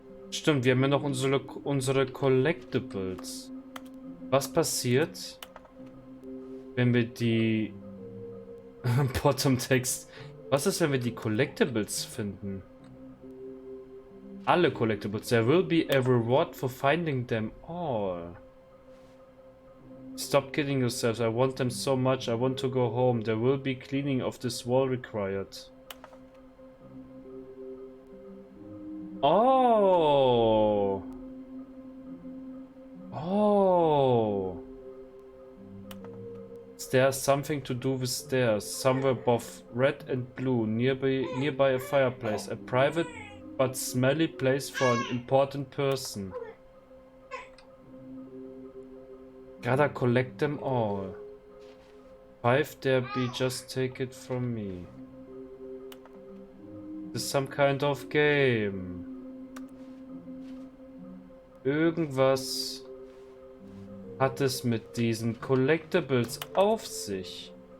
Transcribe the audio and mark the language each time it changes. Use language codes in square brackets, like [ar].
[de] Stimmt, wir haben ja noch unsere Collectibles. Was passiert, wenn wir die Bottom Text? Was ist, wenn wir die Collectibles finden? Alle Collectibles. [en] There will be a reward for finding them all. Stop kidding yourselves. I want them so much. I want to go home. There will be cleaning of this wall required. Oh. Oh. Stairs, something to do with stairs. Somewhere above red and blue, nearby a fireplace. A private but smelly place for an important person. Gotta collect them all. 5 there be, just take it from me. This is some kind of game. [de] Irgendwas hat es mit diesen Collectibles auf sich.